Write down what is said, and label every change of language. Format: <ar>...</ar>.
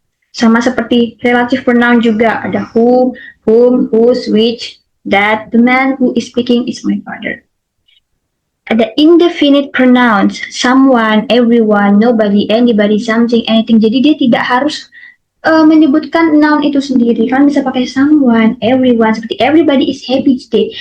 <id>Sama seperti</id> <en>relative pronoun juga ada who, whom, whose, which, that, the man who is speaking is my father. Ada indefinite pronouns, someone, everyone, nobody, anybody, something, anything.</en> <id>Jadi dia tidak harus menyebutkan noun itu sendiri. Kan bisa pakai someone, everyone, seperti</id> <en>everybody is happy today.</en>